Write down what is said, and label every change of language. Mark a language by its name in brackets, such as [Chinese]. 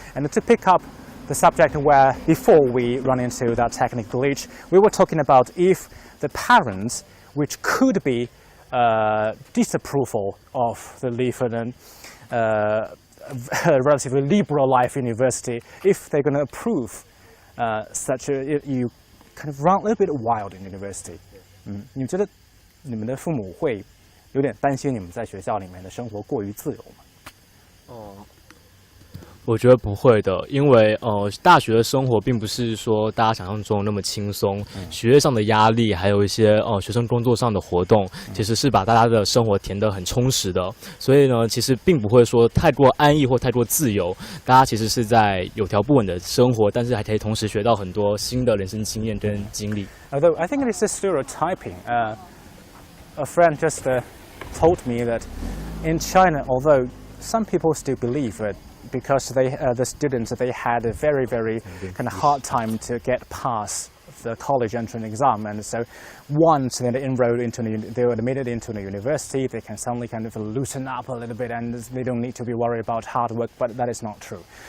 [English] And to pick up the subject where, before we run into that technical glitch, we were talking about if the parents, which could be disapproval of the live in a relatively liberal life university, if they're going to approve such a, you kind of run a little bit wild in university. [Chinese] 你们觉得你们的父母会有点担心你们在学校里面的生活过于自由吗？我觉得不会的，因为大学的生活并不是说大家想象中那么轻松，学业上的压力，还有一些学生工作上的活动，其实是把大家的生活填得很充实的。所以呢，其实并不会说太过安逸或太过自由，大家其实是在有条不紊的生活，但是还可以同时学到很多新的人生经验跟经历。 [English] Although I think it is a stereotyping. A friend just told me that in China, although some people still believe that because the students, they had a very kind of hard time to get past the college entrance exam, and so once they enrolled into they were admitted into the university, they can suddenly kind of loosen up a little bit, and they don't need to be worried about hard work. But that is not true.